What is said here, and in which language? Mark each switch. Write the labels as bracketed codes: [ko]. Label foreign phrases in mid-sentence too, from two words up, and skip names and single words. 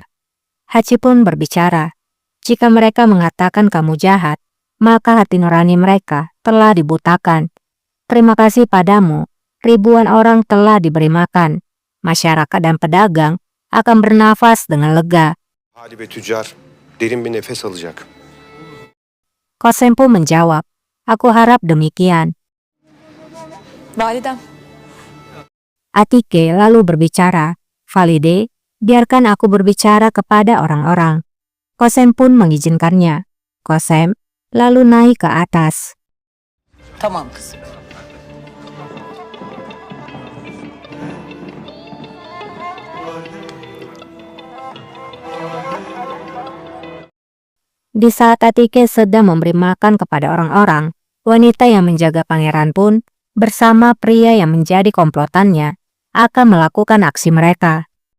[id] Haji pun berbicara, jika mereka mengatakan kamu jahat, maka hati nurani mereka telah dibutakan. Terima kasih padamu, ribuan orang telah diberi makan. Masyarakat dan pedagang akan bernafas dengan lega. [tr] Hali ve tüccar Derin bir nefes alacak. [id] Kosempu menjawab, aku harap demikian. [tr] Validem, [id] Atike lalu berbicara, Valide, biarkan aku berbicara kepada orang-orang. Kosem pun mengizinkannya. Kosem lalu naik ke atas. [tr] Tamam kızım. [id] Di saat Atike sedang memberi makan kepada orang-orang, wanita yang menjaga pangeran pun bersama pria yang menjadi komplotannya akan melakukan aksi mereka.